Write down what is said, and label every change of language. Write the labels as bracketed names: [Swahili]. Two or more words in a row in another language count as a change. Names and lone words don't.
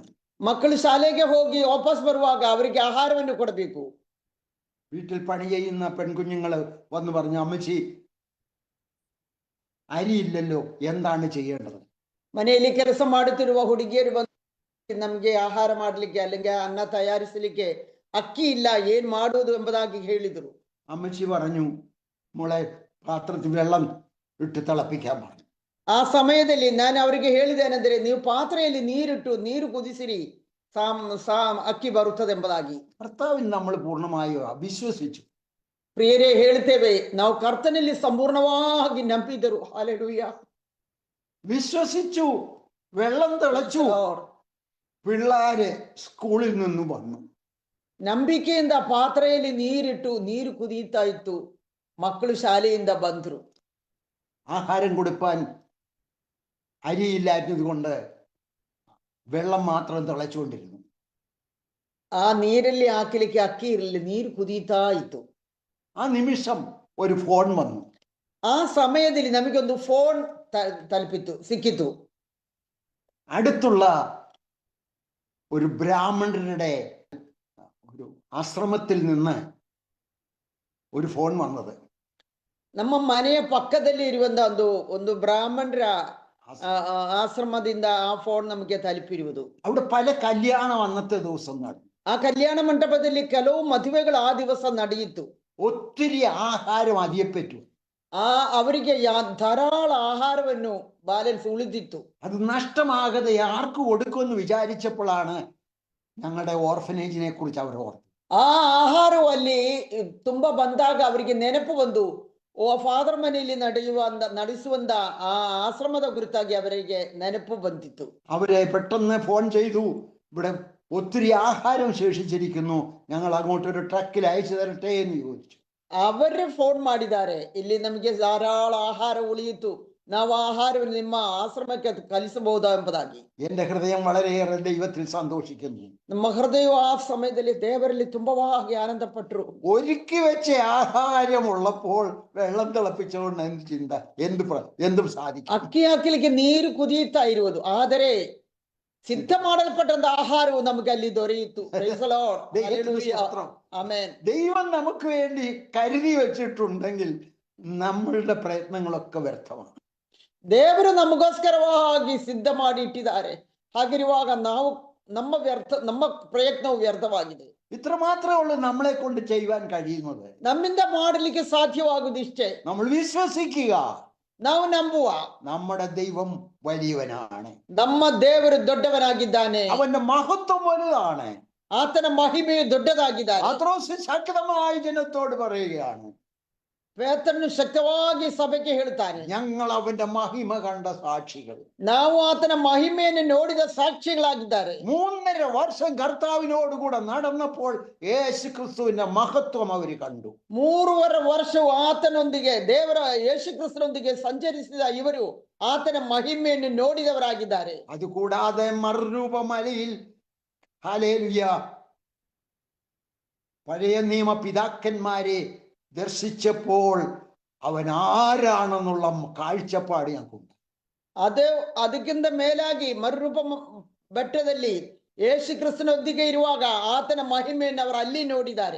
[Kannada] ಮಕ್ಕಳು ಶಾಲೆಗೆ ಹೋಗಿ ವಾಪಸ್ ಬರುವಾಗ ಅವರಿಗೆ ಆಹಾರವನ್ನು ಕೊಡಬೇಕು. [Malayalam] വീട്ടിൽ പണി ചെയ്യുന്ന പെൺകുഞ്ഞുങ്ങൾ വന്ന് പറഞ്ഞു, അമ്മച്ചി അരിയില്ലല്ലോ, എന്താണ് ചെയ്യേണ്ടത്? [Kannada] ಮನೆಯಲ್ಲಿ ಕೆಲಸ ಮಾಡುತ್ತಿರುವ ಹುಡುಗಿಯರು ಬಂದು ನಮ್ಗೆ ಆಹಾರ ಮಾಡ್ಲಿಕ್ಕೆ അല്ലെങ്കിൽ ಅನ್ನ ತಯಾರಿಸಲಿಕ್ಕೆ ಅಕ್ಕಿ ಇಲ್ಲ, ಏನ್ ಮಾಡುವುದು ಎಂಬುದಾಗಿ ಹೇಳಿದರು. [Malayalam] അമ്മച്ചി പറഞ്ഞു, മോളെ പാത്രത്തിൽ വെള്ളം ഇട്ട് തിളപ്പിക്കാൻ പറഞ്ഞു. [Kannada] ಆ ಸಮಯದಲ್ಲಿ ನಾನು ಅವರಿಗೆ ಹೇಳಿದ್ದೇನೆಂದರೆ, ನೀವು ಪಾತ್ರೆಯಲ್ಲಿ ನೀರಿಟ್ಟು ನೀರು ಕುದಿಸಿರಿ, ಅಕ್ಕಿ ಬರುತ್ತದೆ ಎಂಬುದಾಗಿ. [Malayalam] കർത്താവിൽ നമ്മൾ പൂർണ്ണമായോ വിശ്വസിച്ചു. [Kannada] ಪ್ರಿಯರೇ, ಹೇಳ್ತೇವೆ, ನಾವು ಕರ್ತನಲ್ಲಿ ಸಂಪೂರ್ಣವಾಗಿ ನಂಬಿದರು. ಹಲ್ಲೆಲೂಯಾ. [Malayalam] വിശ്വസിച്ചു, വെള്ളം തിളച്ചു, പിള്ളേര് സ്കൂളിൽ നിന്ന് വന്നു. [Kannada] ನಂಬಿಕೆಯಿಂದ ಪಾತ್ರೆಯಲ್ಲಿ ನೀರಿಟ್ಟು ನೀರು ಕುದೀತಾ ಇತ್ತು, ಮಕ್ಕಳು ಶಾಲೆಯಿಂದ ಬಂದ್ರು. [Malayalam] ആഹാരം കൊടുപ്പാൻ അരിയില്ലാത്തത് കൊണ്ട് വെള്ളം മാത്രം തിളച്ചുകൊണ്ടിരുന്നു. [Kannada] ಆ ನೀರಲ್ಲಿ ಹಾಕಲಿಕ್ಕೆ ಅಕ್ಕಿ ಇರಲಿಲ್ಲ, ನೀರು ಕುದೀತಾ ಇತ್ತು. [Malayalam] ആ നിമിഷം ഒരു ഫോൺ വന്നു. [Kannada] ಆ ಸಮಯದಲ್ಲಿ ನಮಗೊಂದು ಫೋನ್ ಸಿಕ್ಕಿತು. [Malayalam] അടുത്തുള്ള ഒരു ബ്രാഹ്മണരുടെ ഒരു ആശ്രമത്തിൽ നിന്ന് ഒരു ഫോൺ വന്നത്. [Kannada] ನಮ್ಮ ಮನೆಯ ಪಕ್ಕದಲ್ಲಿ ಇರುವಂತ ಒಂದು ಬ್ರಾಹ್ಮಣರ ಆಶ್ರಮದಿಂದ ಆ ಫೋನ್ ನಮಗೆ ತಲುಪಿರುವುದು. [Malayalam] അവിടെ പല കല്യാണം അന്നത്തെ ദിവസം നടന്നു. [Kannada] ಆ ಕಲ್ಯಾಣ ಮಂಟಪದಲ್ಲಿ ಕೆಲವು ಮದುವೆಗಳು ಆ ದಿವಸ ನಡೆಯಿತು. [Malayalam] ഒത്തിരി ആഹാരം അധികപ്പെട്ടു. [Kannada] ಅವರಿಗೆ ಧಾರಾಳ ಆಹಾರವನ್ನು ബാലൻസ് ಉಳಿದಿತ್ತು. [Malayalam] അത് നഷ്ടമാകാതെ ആർക്ക് കൊടുക്കുമെന്ന് വിചാരിച്ചപ്പോഴാണ് ഞങ്ങളുടെ ഓർഫനേജിനെ കുറിച്ച് അവർ ഓർത്തു. [Kannada] ಆ ಆಹಾರವು ಅಲ್ಲಿ ತುಂಬಾ ಬಂದಾಗ ಅವರಿಗೆ ನೆನಪು ಬಂದು, ಫಾದರ್ ಮನೆಯಲ್ಲಿ ನಡೆಸುವಂತ ಆ ಆಶ್ರಮದ ಕುರಿತಾಗಿ ಅವರಿಗೆ ನೆನಪು ಬಂದಿತ್ತು. [Malayalam] അവരെ പെട്ടെന്ന് ഫോൺ ചെയ്തു, ഇവിടെ ഒത്തിരി ആഹാരം ശേഷിച്ചിരിക്കുന്നു, ഞങ്ങൾ അങ്ങോട്ടൊരു ട്രക്കിൽ അയച്ചു തരട്ടെ എന്ന് ചോദിച്ചു. [Kannada] ಅವರು ಫೋನ್ ಮಾಡಿದ್ದಾರೆ, ಇಲ್ಲಿ ನಮಗೆ ಧಾರಾಳ ಆಹಾರ ಉಳಿಯಿತು, ನಾವು ಆಹಾರವನ್ನು ನಿಮ್ಮ ಆಶ್ರಮಕ್ಕೆ ಕಲಿಸಬಹುದಾ ಎಂಬುದಾಗಿ. [Malayalam] എന്റെ ഹൃദയം വളരെയേറെ ദൈവത്തിൽ സന്തോഷിക്കുന്നു. [Kannada] ನಮ್ಮ ಹೃದಯವು ಆ ಸಮಯದಲ್ಲಿ ದೇವರಲ್ಲಿ ತುಂಬವಾಗಿ ആനന്ദപ്പെട്ടു. [Malayalam] ഒരുക്കി വെച്ച ആഹാരം ഉള്ളപ്പോൾ വെള്ളം തിളപ്പിച്ചുകൊണ്ട് എന്ത് ചിന്ത, എന്തും സാധിക്കും. [Kannada] ಅಕ್ಕಿ ಹಾಕಲಿಕ್ಕೆ ನೀರು ಕುದಿಯುತ್ತಾ ಇರುವುದು, ಆದರೆ ಸಿದ್ಧ ಮಾಡಲ್ಪಟ್ಟಂತ ಆಹಾರವು ನಮಗೆ ಅಲ್ಲಿ ದೊರೆಯಿತು. [Malayalam] ദൈവം നമുക്ക് വേണ്ടി കരുതി വെച്ചിട്ടുണ്ടെങ്കിൽ നമ്മളുടെ പ്രയത്നങ്ങളൊക്കെ വ്യർത്ഥമാണ്. [Kannada] ದೇವರು ನಮಗೋಸ್ಕರವಾಗಿ ಸಿದ್ಧ ಮಾಡಿ ಇಟ್ಟಿದ್ದಾರೆ. ಹಾಗಿರುವಾಗ ನಮ್ಮ ಪ್ರಯತ್ನವು ವ್ಯರ್ಥವಾಗಿದೆ. [Malayalam] ഇത്ര മാത്രമേ ഉള്ളൂ നമ്മളെ കൊണ്ട് ചെയ്യുവാൻ കഴിയുന്നത്. [Kannada] ನಮ್ಮಿಂದ ಮಾಡಲಿಕ್ಕೆ ಸಾಧ್ಯವಾಗುವುದಿಷ್ಟೇ. [Malayalam] നമ്മൾ വിശ്വസിക്കുക, [Kannada] ನಾವು ನಂಬುವ. [Malayalam] നമ്മുടെ ദൈവം വലിയവനാണ്, [Kannada] ನಮ್ಮ ದೇವರು ದೊಡ್ಡವನಾಗಿದ್ದಾನೆ, [Malayalam] അവന്റെ മഹത്വം വലുതാണ്, [Kannada] ಆತನ ಮಹಿಮೆಯು ದೊಡ್ಡದಾಗಿದ್ದಾನೆ. [Malayalam] പത്രോസ് ശക്തമായി ജനത്തോട് പറയുകയാണ്, [Kannada] ಪೇತ್ರನು ಶಕ್ತವಾಗಿ ಸಭೆಗೆ ಹೇಳ್ತಾನೆ, [Malayalam] ഞങ്ങൾ അവന്റെ മഹിമ കണ്ട സാക്ഷികൾ, [Kannada] ನಾವು ಆತನ ಮಹಿಮೆಯನ್ನು ನೋಡಿದ ಸಾಕ್ಷಿಗಳಾಗಿದ್ದಾರೆ. [Malayalam] 3.5 വർഷം കർത്താവിനോടുകൂടെ നടന്നപ്പോൾ യേശു ക്രിസ്തുവിന്റെ മഹത്വം അവർ കണ്ടു. [Kannada] 3.5 ವರ್ಷವು ಆತನೊಂದಿಗೆ, ದೇವರ ಯೇಸು ಕ್ರಿಸ್ತನೊಂದಿಗೆ ಸಂಚರಿಸಿದ ಇವರು ಆತನ ಮಹಿಮೆಯನ್ನು ನೋಡಿದವರಾಗಿದ್ದಾರೆ. [Malayalam] അതുകൂടാതെ മറുരൂപമലയിൽ ഹല്ലേലൂയ പഴയ നിയമ പിതാക്കന്മാരെ ദർശിച്ചപ്പോൾ അവൻ ആരാണെന്നുള്ള കാഴ്ചപ്പാട് ഞങ്ങൾക്കുണ്ട്. [Kannada] ಅದಕ್ಕಿಂತ ಮೇಲಾಗಿ ಮರುರೂಪ ಬೆಟ್ಟದಲ್ಲಿ ಯೇಸು ಕ್ರಿಸ್ತನೊಂದಿಗೆ ಇರುವಾಗ ಆತನ ಮಹಿಮೆಯನ್ನು ಅವರು ಅಲ್ಲಿ ನೋಡಿದ್ದಾರೆ.